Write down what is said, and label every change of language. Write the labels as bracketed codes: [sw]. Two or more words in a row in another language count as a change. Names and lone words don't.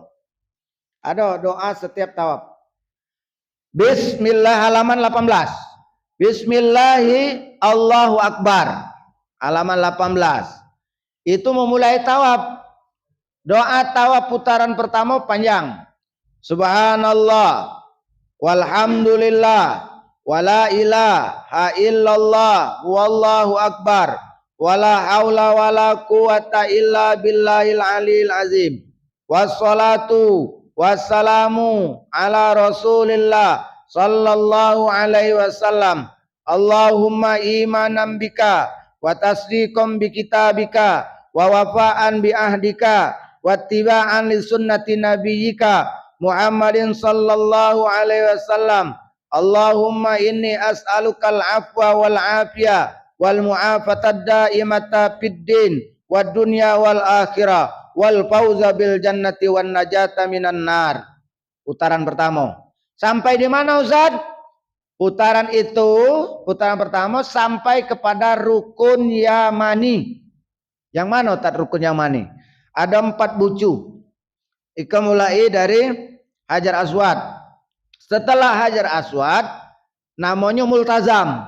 [ms] Ada doa setiap tawaf. Bismillah halaman 18. [ar] بسم الله الله أكبر. Halaman 18. Itu memulai tawaf. Doa tawaf putaran pertama panjang. سبحان الله والحمد لله ولا إله إلا الله والله أكبر ولا حول ولا قوة إلا بالله العلي العظيم. والصلاة والسلام على رسول الله صلى الله عليه وسلم. اللهم إيمانا بك وتصديقا بكتابك ووفاء بعهدك واتباعا لسنة نبيك محمد صلى الله عليه وسلم. اللهم إني أسألك العفو والعافية والمعافاة الدائمة في الدين والدنيا والآخرة والفوز بالجنة والنجاة من النار. [ms] Putaran pertama. Sampai di mana Ustaz? Putaran itu, putaran pertama sampai kepada rukun yamani. Yang mana Ustaz rukun yamani? Ada 4 bucu. Ika mulai dari Hajar Aswad. Setelah Hajar Aswad namanya Multazam.